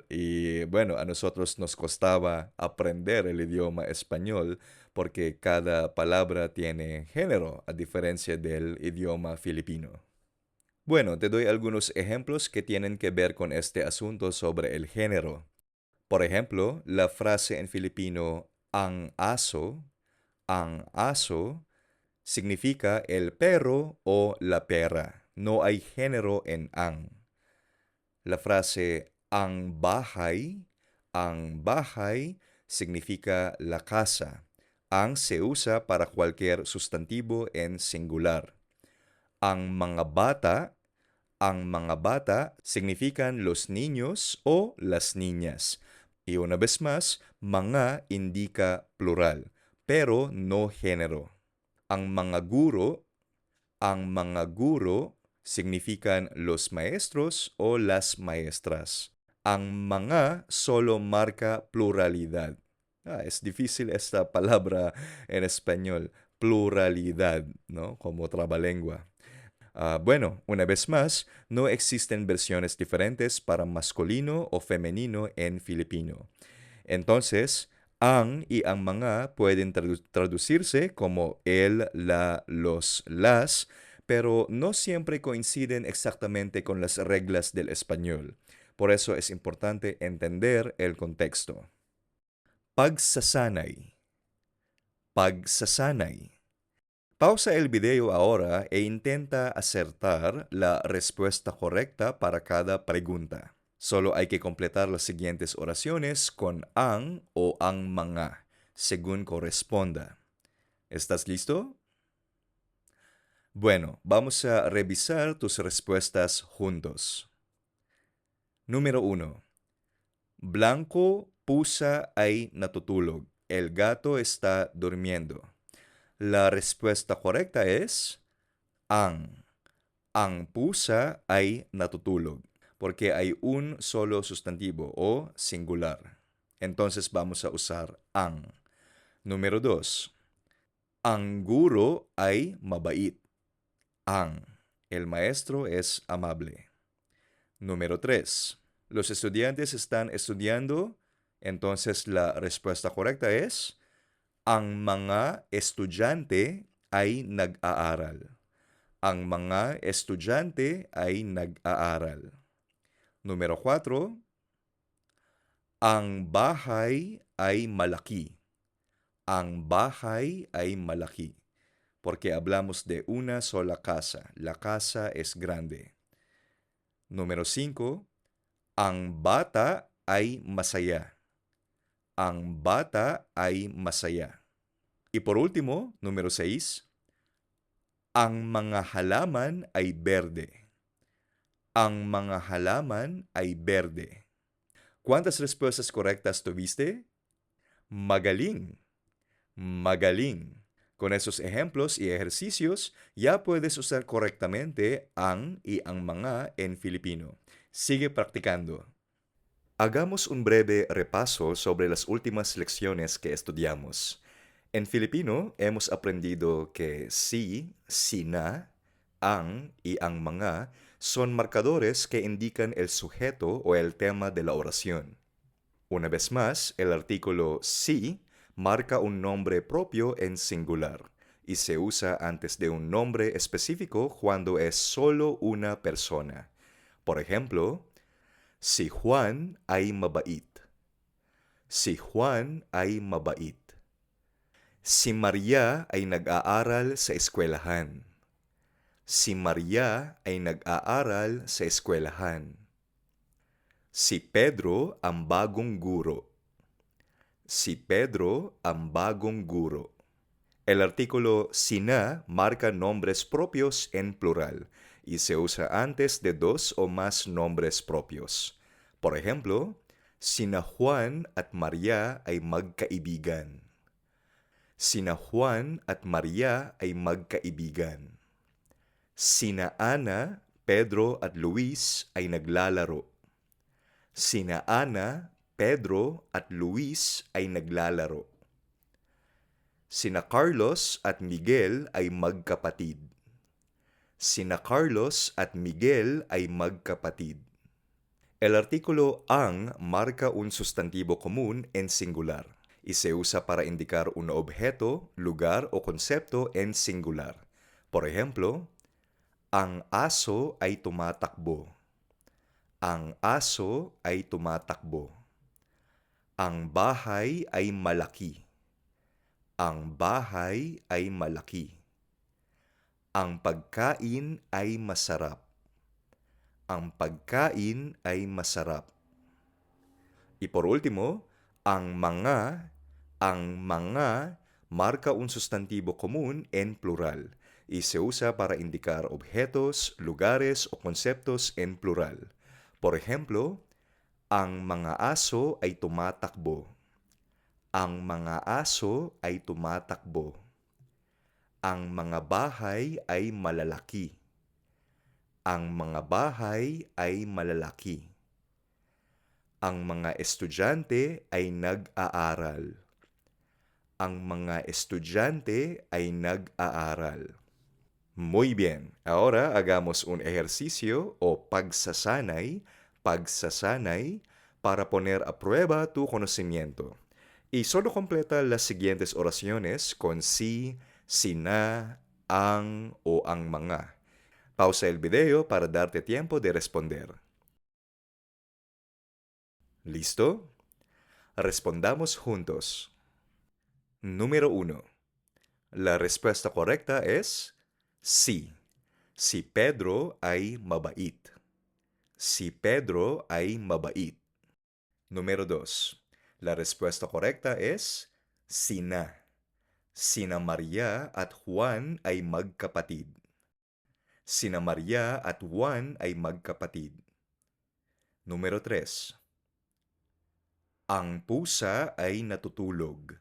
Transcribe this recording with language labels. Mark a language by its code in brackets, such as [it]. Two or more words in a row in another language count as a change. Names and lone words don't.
[es] Y bueno, a nosotros nos costaba aprender el idioma español porque cada palabra tiene género, a diferencia del idioma filipino. Bueno, te doy algunos ejemplos que tienen que ver con este asunto sobre el género. Por ejemplo, la frase en filipino [tl] ang aso [es] significa el perro o la perra. No hay género en ang. La frase [tl] ang bahay [es] significa la casa. Ang se usa para cualquier sustantivo en singular. [tl] Ang mga bata [es] significan los niños o las niñas. Y una vez más, mga indica plural, pero no género. [tl] Ang mga guro [es] significan los maestros o las maestras. [tl] Ang mga [es] solo marca pluralidad. Es difícil esta palabra en español, pluralidad, ¿no? Como trabalengua. Bueno, una vez más, no existen versiones diferentes para masculino o femenino en Filipino. Entonces, ang y [tl] ang mga [es] pueden traducirse como el, la, los, las, pero no siempre coinciden exactamente con las reglas del español. Por eso es importante entender el contexto. [tl] Pagsasanay. Pagsasanay. [es] Pausa el video ahora e intenta acertar la respuesta correcta para cada pregunta. Solo hay que completar las siguientes oraciones con ang o [tl] ang mga, [es] según corresponda. ¿Estás listo? Bueno, vamos a revisar tus respuestas juntos. Número 1. Blanco, [tl] pusa ay natutulog. [es] El gato está durmiendo. La respuesta correcta es ang. [tl] Ang pusa ay natutulog, [es] porque hay un solo sustantivo o singular. Entonces vamos a usar ang. Número 2. [tl] Ang guro ay mabait. [es] Ang. El maestro es amable. Número 3. Los estudiantes están estudiando. Entonces la respuesta correcta es [tl] ang mga estudyante ay nag-aaral. Ang mga estudyante ay nag-aaral. Número 4. Ang bahay ay malaki. Ang bahay ay malaki. [es] Porque hablamos de una sola casa. La casa es grande. Número 5. [tl] Ang bata ay masaya. Ang bata ay masaya. [es] Y por último, número 6. [tl] Ang mga halaman ay berde. Ang mga halaman ay berde. [es] ¿Cuántas respuestas correctas tuviste? [tl] Magaling. Magaling. [es] Con esos ejemplos y ejercicios, ya puedes usar correctamente ang y [tl] ang mga [es] en Filipino. Sigue practicando. Hagamos un breve repaso sobre las últimas lecciones que estudiamos. En Filipino, hemos aprendido que si, sina, ang y [tl] ang mga [es] son marcadores que indican el sujeto o el tema de la oración. Una vez más, el artículo si marca un nombre propio en singular y se usa antes de un nombre específico cuando es solo una persona. Por ejemplo, [tl] si Juan ay mabait. Si Juan ay mabait. Si Maria ay nag-aaral sa eskwelahan. Si Maria ay nag-aaral sa eskwelahan. Si Pedro ang bagong guro. Si Pedro ang bagong guro. [es] El artículo sina marca nombres propios en plural y se usa antes de dos o más nombres propios. Por ejemplo, [tl] sina Juan at Maria ay magkaibigan. Sina Juan at Maria ay magkaibigan. Sina Ana, Pedro at Luis ay naglalaro. Sina Ana, Pedro at Luis ay naglalaro. Sina Carlos at Miguel ay magkapatid. Sina Carlos at Miguel ay magkapatid. [es] El artículo ang marca un sustantivo común en singular y se usa para indicar un objeto, lugar o concepto en singular. Por ejemplo, [tl] ang aso ay tumatakbo. Ang aso ay tumatakbo. Ang bahay ay malaki. Ang bahay ay malaki. Ang pagkain ay masarap. Ang pagkain ay masarap. [es] Y por último, [tl] ang mga [es] marca un sustantivo común en plural y se usa para indicar objetos, lugares o conceptos en plural. Por ejemplo, [tl] ang mga aso ay tumatakbo. Ang mga aso ay tumatakbo. Ang mga bahay ay malalaki. Ang mga bahay ay malalaki. Ang mga estudyante ay nag-aaral. Ang mga estudyante ay nag-aaral. [es] Muy bien. Ahora hagamos un ejercicio o pagsasanay, para poner a prueba tu conocimiento. Y solo completa las siguientes oraciones con si, [tl] sina, ang o ang mga. [es] Pausa el video para darte tiempo de responder. ¿Listo? Respondamos juntos. Número 1. La respuesta correcta es sí. [tl] Si Pedro ay mabait. Si Pedro ay mabait. [es] Número 2. La respuesta correcta es sina. [tl] Sina Maria at Juan ay magkapatid. Sina Maria at Juan ay magkapatid. Número 3. Ang pusa ay natutulog.